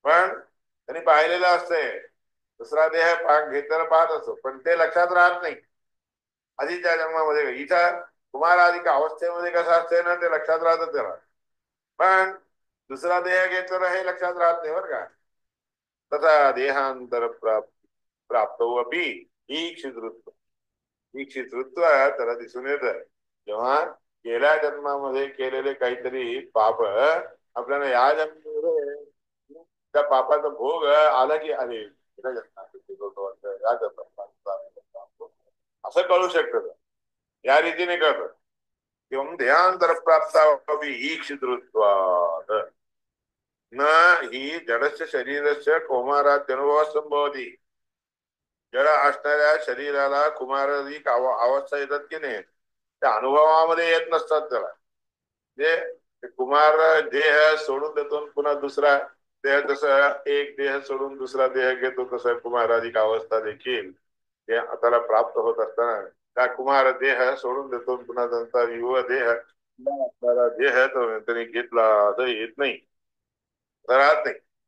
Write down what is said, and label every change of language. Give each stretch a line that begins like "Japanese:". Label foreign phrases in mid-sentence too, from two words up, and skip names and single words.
Marathi: पण त्यांनी पाहिलेलं असतंय, दुसरा देह घेतलेला पाहत असतो, पण ते लक्षात राहत नाही आधीच्या जन्मामध्ये. इथं कुमार आधी अवस्थेमध्ये कसं असतंय ना, ते लक्षात राहतं त्याला, पण दुसरा देह घेतलेला हे लक्षात राहत नाही बरं का.
Sanskrit: तथा देहांतर प्राप्त अपि ईक्षितृत्व, ईक्षितृत्व
Marathi: त्याला दिसून येत जेव्हा गेल्या जन्मामध्ये केलेले काहीतरी पाप आपल्याला या जन्मामध्ये त्या पापाचा भोग आला की अरे गेल्या जन्मात या जन्मात असं कळू शकतं. या रीतीने कळतं.
Sanskrit: किंवा देहांतर प्राप्त ईक्षितृत्वात् न ही जडस्य शरीरस्य कौमारात्यनुभव संभवती.
Marathi: जड असणाऱ्या शरीराला कुमाराधिक अवस्था येतात की नाही, त्या अनुभवामध्ये येत नसतात त्याला. जे कुमार देह सोडून देतो पुन्हा दुसरा देह, जसं एक देह सोडून दुसरा देह घेतो तसं कुमाराधिक अवस्था देखील त्याला प्राप्त होत असताना त्या कुमार देह सोडून देतो पुन्हा नंतर युव देह देह त्यांनी घेतला असं येत नाही, राहत नाही.